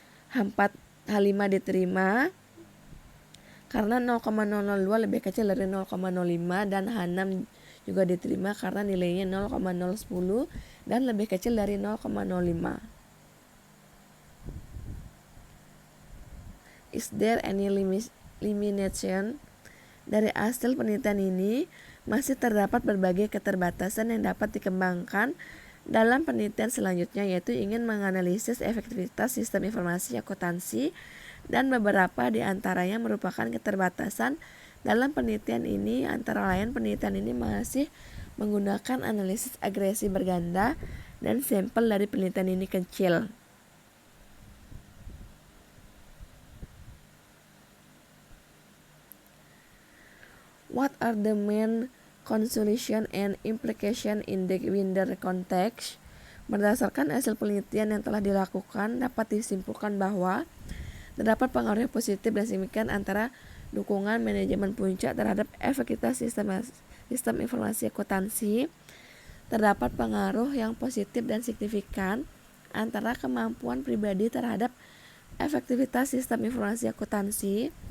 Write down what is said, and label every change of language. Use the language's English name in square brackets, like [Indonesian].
[Indonesian] H5 diterima karena 0,002 lebih kecil dari 0,05, dan H6 juga diterima karena nilainya 0,010 dan lebih kecil dari 0,05. [English] Is there any limitation? [Indonesian] Dari hasil penelitian ini masih terdapat berbagai keterbatasan yang dapat dikembangkan dalam penelitian selanjutnya, yaitu ingin menganalisis efektivitas sistem informasi akuntansi, dan beberapa di antaranya merupakan keterbatasan dalam penelitian ini. Antara lain, penelitian ini masih menggunakan analisis agresi berganda dan sampel dari penelitian ini kecil. [English] What are the main conclusion and implication in the wider context? [Indonesian] Berdasarkan hasil penelitian yang telah dilakukan, dapat disimpulkan bahwa terdapat pengaruh positif dan signifikan antara dukungan manajemen puncak terhadap efektivitas sistem informasi akuntansi. Terdapat pengaruh yang positif dan signifikan antara kemampuan pribadi terhadap efektivitas sistem informasi akuntansi.